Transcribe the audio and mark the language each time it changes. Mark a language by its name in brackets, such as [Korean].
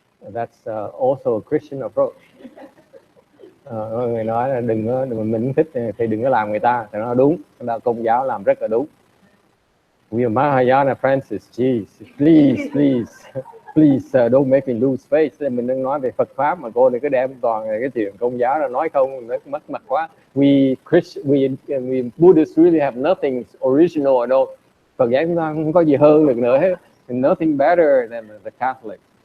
[English] That's also a Christian approach. [Vietnamese] Người nói là mình thích thì đừng có làm người ta, thì nó đúng. Công giáo làm rất là đúng. [English] We Mahayana Francis, please, please don't make me lose face. [Vietnamese] Mình đang nói về Phật pháp mà cô này cứ đem toàn cái chuyện công giáo là nói không, nó mất mặt quá. [English] We Buddhists really have nothing original at all. [Vietnamese] Phật giáo chúng ta không có gì hơn được nữa hết. [English] Nothing better than the Catholic.